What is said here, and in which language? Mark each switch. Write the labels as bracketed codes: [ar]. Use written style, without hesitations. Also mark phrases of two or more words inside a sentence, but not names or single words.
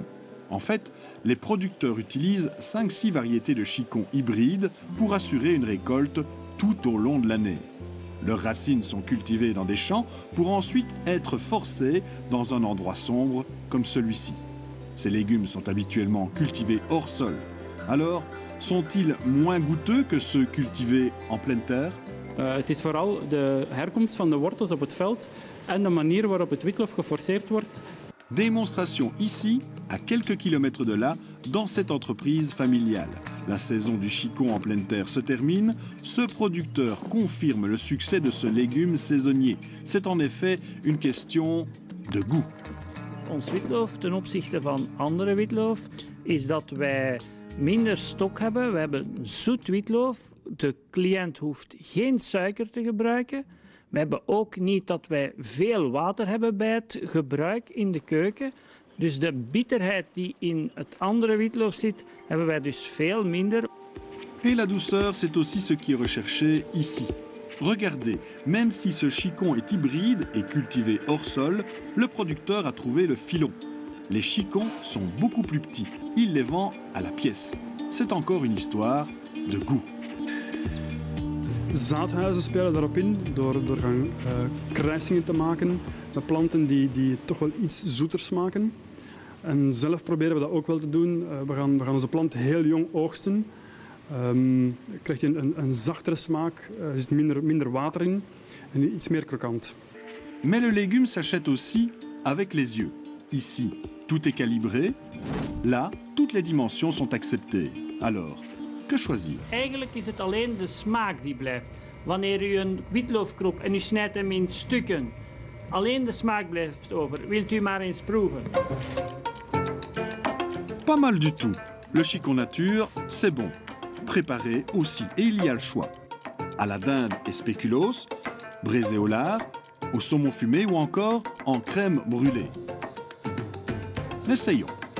[fr] En fait, les producteurs utilisent 5-6 variétés de chicon hybrides pour assurer une récolte tout au long de l'année. Leurs racines sont cultivées dans des champs pour ensuite être forcées dans un endroit sombre comme celui-ci. Ces légumes sont habituellement cultivés hors sol. Alors, sont-ils moins goûteux que ceux cultivés en pleine terre? [nl] Het is vooral de herkomst van de wortels op het veld en de manier waarop het witlof geforceerd wordt. [fr] Démonstration ici, à quelques kilomètres de là, dans cette entreprise familiale. La saison du chicon en pleine terre se termine. Ce producteur confirme le succès de ce légume saisonnier. C'est en effet une question de goût. [nl] Ons witlof ten opzichte van andere witlof is dat wij minder stok hebben. We hebben een zoet witlof. De cliënt hoeft geen suiker te gebruiken. We hebben ook niet dat wij veel water hebben bij het gebruik in de keuken. Dus de bitterheid die in het andere witlof zit, hebben wij dus veel minder. [fr] Et la douceur, c'est aussi ce qui est recherché ici. Regardez, même si ce chicon est hybride et cultivé hors sol, le producteur a trouvé le filon. Les chicons sont beaucoup plus petits. Il les vend à la pièce. C'est encore une histoire de goût. [nl] Zaadhuizen spelen daarop in door gaan kruisingen te maken met planten die toch wel iets zoeter smaken. En zelf proberen we dat ook wel te doen. We gaan onze plant heel jong oogsten. Krijg je een zachtere smaak, er zit minder water in en iets meer krokant. [fr] Mais le légume s'achète aussi avec les yeux. Ici, tout est calibré. Là, toutes les dimensions sont acceptées. Alors, que choisir? [nl] Eigenlijk is het alleen de smaak die blijft. Wanneer u een witloof koopt en u snijdt hem in stukken, alleen de smaak blijft over. Wilt u maar eens proeven? [fr] Pas mal du tout. Le chicon nature, c'est bon. Préparé aussi, et il y a le choix. À la dinde et spéculoos, braisé au lard, au saumon fumé ou encore en crème brûlée. Essayons.